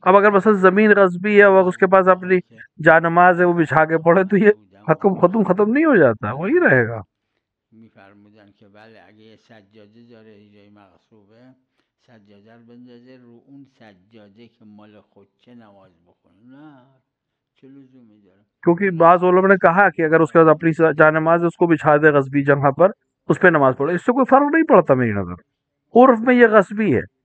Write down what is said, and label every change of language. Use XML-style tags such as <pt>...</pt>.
<ur>اب اگر مثلا زمین غصبی ہے اور اس کے پاس اپنی جانماز ہے، وہ بچھا کے پڑھے، تو یہ حکم ختم نہیں ہو جاتا، وہی رہے گا.</ur> <fa>میفرمودن که بله اگه یه سجاده داره جای مغصوبه، سجاده رو بندازه رو اون سجاده که مال خودشه نماز بخونه. نه چه لزومی داره؟</fa> <ur>کیونکہ بعض علماء نے کہا کہ اگر اس کے پاس اپنی جانماز ہے اس کو بچھا دے غصبی جگہ پر، اس پہ نماز پڑھے، اس سے کوئی فرق نہیں پڑتا میری نظر. عرف میں یہ غصبی ہے.</ur>